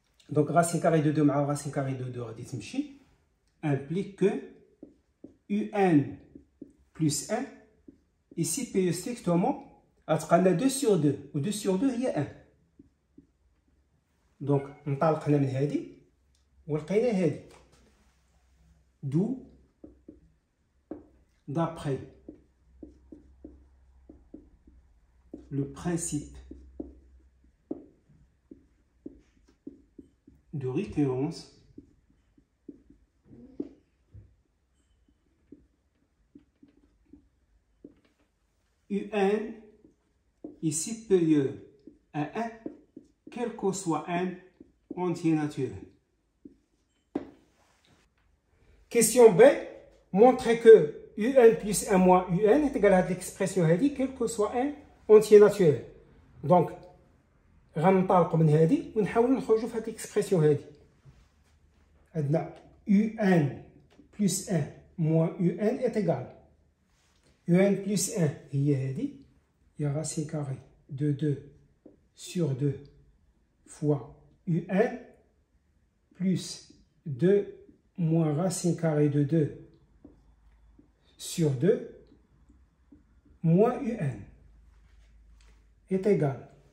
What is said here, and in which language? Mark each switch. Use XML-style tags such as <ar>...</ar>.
<fr>Donc racine carrée de 2 moins racine carrée de 2 implique que UN plus 1 est supérieur strictement à 2 sur 2 ou 2 sur 2 il y a 1.</fr> <ar>Donc نطلقنا من هذه ولقينا هذه.</ar> <fr>D'où d'après le principe de récurrence, UN est supérieur à 1 quel que soit n entier naturel. Question B, montrer que UN plus 1 moins UN est égal à l'expression</fr> <ar>هذه</ar> <fr>quel que soit un entier naturel.</fr> <ar>Donc غنطلقوا من هذه ونحاولوا نخرجوا في هذه</ar> <fr>l'expression</fr> <ar>هذه. عندنا</ar> <fr>UN plus 1 moins UN est égal. UN plus 1</fr> <ar>هي هذه هي</ar> <fr>racine carrée de 2 sur 2 fois UN plus 2 moins racine carrée de 2 sur 2 moins UN est égal.</fr>